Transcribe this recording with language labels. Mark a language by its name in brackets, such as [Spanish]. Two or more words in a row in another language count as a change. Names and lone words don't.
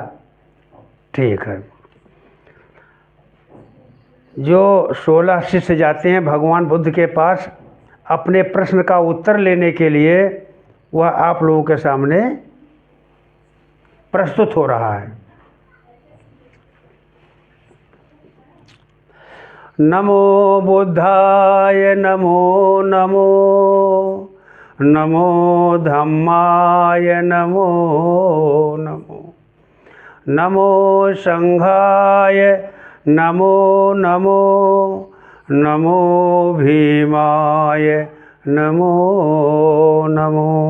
[Hindi] ठीक है। जो 16 शिष्य जाते हैं भगवान बुद्ध के पास अपने प्रश्न का उत्तर लेने के लिए, वह आप लोगों के सामने प्रस्तुत हो रहा है। [Sanskrit] नमो बुद्धाय नमो नमो, नमो धम्माय नमो नमो, नमो संघाय नमो नमो, नमो भीमाय नमो नमो।